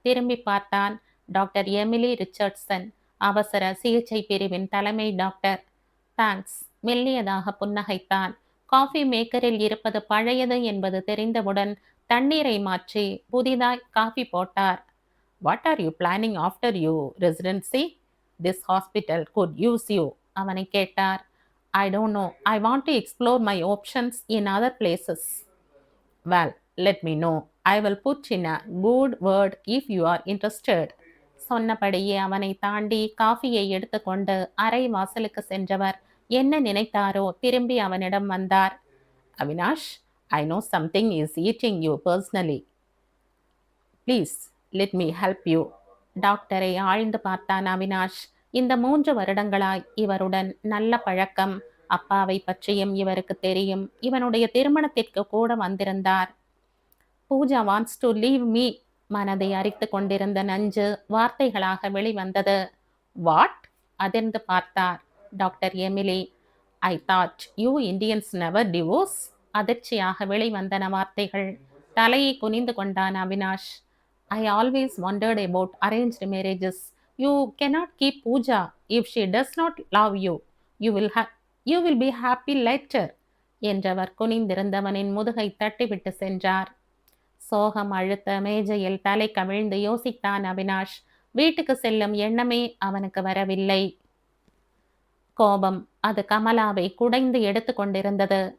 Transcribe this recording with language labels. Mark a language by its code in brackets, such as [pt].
[ta] திரும்பி பார்த்தான். Doctor Emily Richardson, அவசர சிகிச்சை பிரிவின் தலைமை டாக்டர். தேங்க்ஸ். மெல்லியதாக புன்னகைத்தான். காஃபி மேக்கரில் இருப்பது பழையது என்பது தெரிந்தவுடன் தண்ணீரை மாற்றி புதிதாய் காஃபி போட்டார். [en] What are you planning after you residency? This hospital could use you. [ta] அவனை கேட்டார். [en] I don't know. I want to explore my options in other places. Well, let me know. I will put in a good word if you are interested. [ta] சொன்னபடியே அவனை தாண்டி காஃபியை எடுத்துக்கொண்டு அறை வாசலுக்கு சென்றவர் என்ன நினைத்தாரோ திரும்பி அவனிடம் வந்தார். [en] Avinash, I know something is eating you personally. Please, let me help you. [ta] டாக்டரை ஆழ்ந்து பார்த்தான் [en] Avinash. [ta] இந்த 3 வருடங்களாய் இவருடன் நல்ல பழக்கம். அப்பாவை பற்றியும் இவருக்கு தெரியும். இவனுடைய திருமணத்திற்கு கூட வந்திருந்தார். Pooja [en] Wants to leave me. [ta] மனதை அரித்து கொண்டிருந்த நஞ்சு வார்த்தைகளாக வெளிவந்தது. வாட்? அதிர்ந்து பார்த்தார் doctor Emily. [en] I thought you Indians never divorce. [ta] அதிர்ச்சியாக வெளிவந்தன வார்த்தைகள். தலையை குனிந்து கொண்டான் Avinash. [en] I always wondered about arranged marriages. You cannot keep Pooja if she does not love you. You will be happy later. [ta] என்றவர் குனிந்திருந்தவனின் முதுகை தட்டிவிட்டு சென்றார். சோகம் அழுத்த மேஜையில் தலை கவிழ்ந்து யோசித்தான் அவினாஷ். வீட்டுக்கு செல்லும் எண்ணமே அவனுக்கு வரவில்லை. கோபம் அது கமலாவை குடைந்து எடுத்து கொண்டிருந்தது.